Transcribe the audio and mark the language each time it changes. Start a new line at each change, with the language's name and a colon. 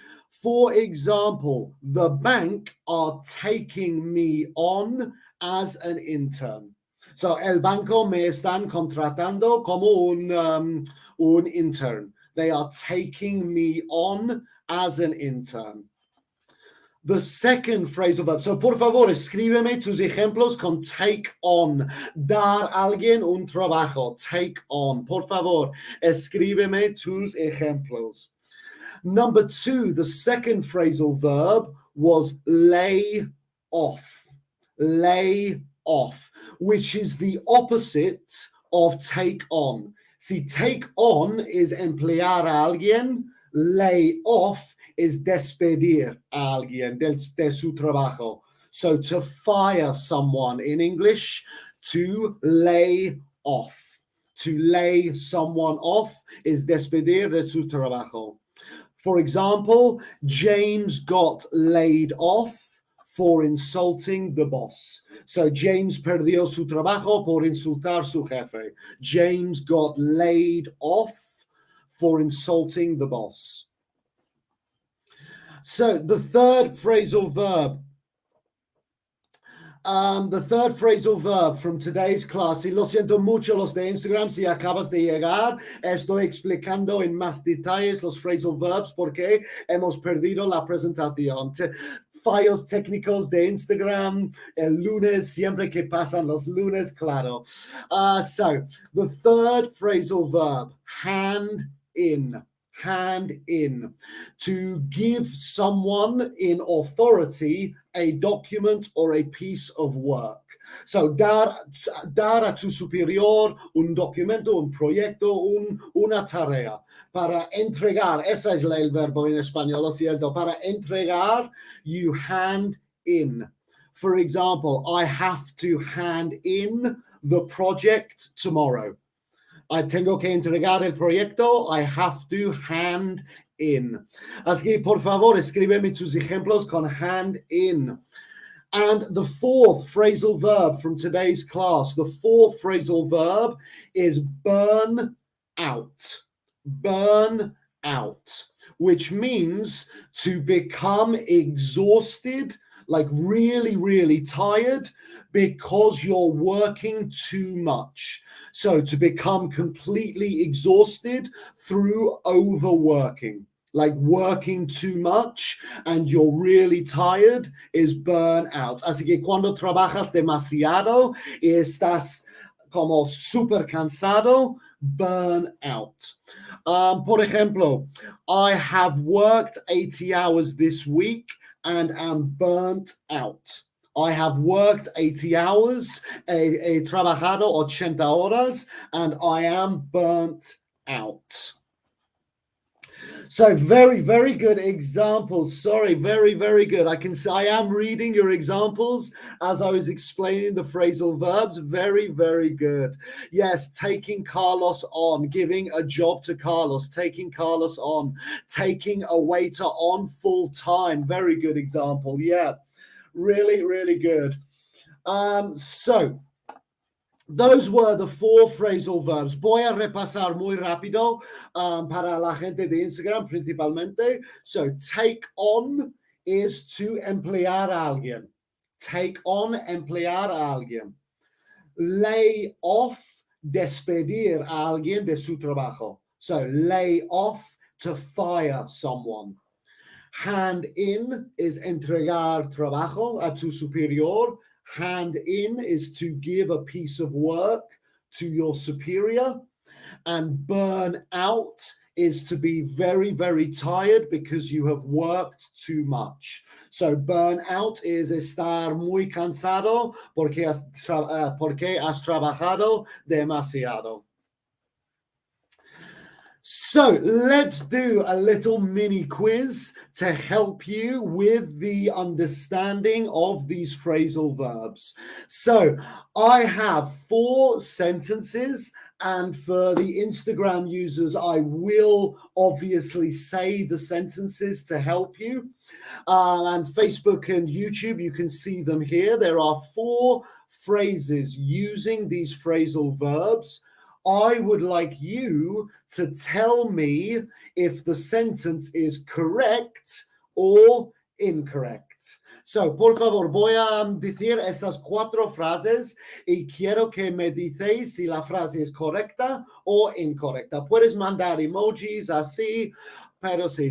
English: For example, the bank are taking me on as an intern.
Spanish: So, el banco me están contratando como un intern.
English: They are taking me on as an intern. The second phrasal verb.
Spanish: So, por favor, escríbeme tus ejemplos con take on. Dar a alguien un trabajo. Take on. Por favor, escríbeme tus ejemplos.
English: Number 2, the second phrasal verb was lay off. Lay off, which is the opposite of take on.
Spanish: Si take on is emplear a alguien, lay off is despedir a alguien de su trabajo.
English: So to fire someone in English, to lay off. To lay someone off is
Spanish: despedir de su trabajo.
English: For example, James got laid off for insulting the boss.
Spanish: So James perdió su trabajo por insultar su jefe.
English: James got laid off for insulting the boss. So the third phrasal verb. The third phrasal verb from today's class,
Spanish: y lo siento mucho los de Instagram si acabas de llegar, estoy explicando en más detalles los phrasal verbs porque hemos perdido la presentación. Fallos técnicos de Instagram el lunes, siempre que pasan los lunes, claro.
English: So, the third phrasal verb, hand in. Hand in. To give someone in authority a document or a piece of work.
Spanish: So, dar a tu superior un documento, un proyecto, una tarea. Para entregar, ese es el verbo en español, lo siento. Para entregar,
English: you hand in. For example, I have to hand in the project tomorrow.
Spanish: Tengo que entregar el proyecto.
English: I have to hand in.
Spanish: Así que, por favor, escríbeme tus ejemplos con hand in.
English: And the fourth phrasal verb from today's class, the fourth phrasal verb is burn out. Burn out, which means to become exhausted, like really, really tired because you're working too much. So to become completely exhausted through overworking, like working too much and you're really tired, is burnout.
Spanish: Así que cuando trabajas demasiado y estás como súper cansado, burnout. Por ejemplo,
English: I have worked 80 hours this week and am burnt out. I have worked 80 hours,
Spanish: he trabajado 80 horas,
English: and I am burnt out. So very, very good examples. Sorry, very, very good. I am reading your examples as I was explaining the phrasal verbs. Very, very good. Yes, taking Carlos on, giving a job to Carlos, taking Carlos on, taking a waiter on full time. Very good example. Yeah, really, really good. So those were the 4 phrasal verbs.
Spanish: Voy a repasar muy rápido para la gente de Instagram principalmente.
English: So take on is to
Spanish: emplear a alguien. Take on, emplear a alguien. Lay off, despedir a alguien de su trabajo.
English: So lay off, to fire someone.
Spanish: Hand in is entregar trabajo a tu superior.
English: Hand in is to give a piece of work to your superior. And burn out is to be very, very tired because you have worked too much.
Spanish: So burn out is estar muy cansado porque has trabajado demasiado.
English: So let's do a little mini quiz to help you with the understanding of these phrasal verbs. So I have 4 sentences, and for the Instagram users, I will obviously say the sentences to help you. And Facebook and YouTube, you can see them here. There are 4 phrases using these phrasal verbs. I would like you to tell me if the sentence is correct or incorrect.
Spanish: So, por favor, voy a decir estas 4 frases y quiero que me dices si la frase es correcta o incorrecta. Puedes mandar emojis así, pero sí.